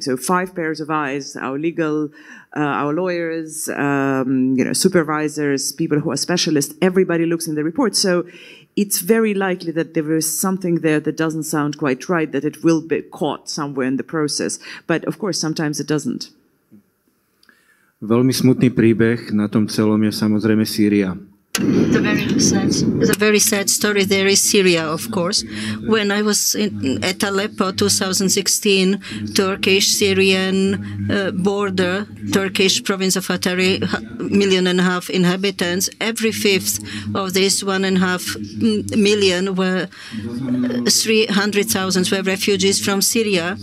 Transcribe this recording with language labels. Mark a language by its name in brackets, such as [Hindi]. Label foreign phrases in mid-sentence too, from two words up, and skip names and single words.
[English] So 5 pairs of eyes, our legal, our lawyers, supervisors, people who are specialists, everybody looks in the report. So it's very likely that there is something there that doesn't sound quite right, that it will be caught somewhere in the process. But of course, sometimes it doesn't. [Slovak] Veľmi smutný príbeh na tom celom je samozrejme Sýria. [English] The very sad story there is Syria, of course. When I was at Aleppo 2016, Turkish-Syrian border, Turkish province of Hatay, 1.5 million inhabitants, every fifth of this 1.5 million were 300,000 were refugees from Syria.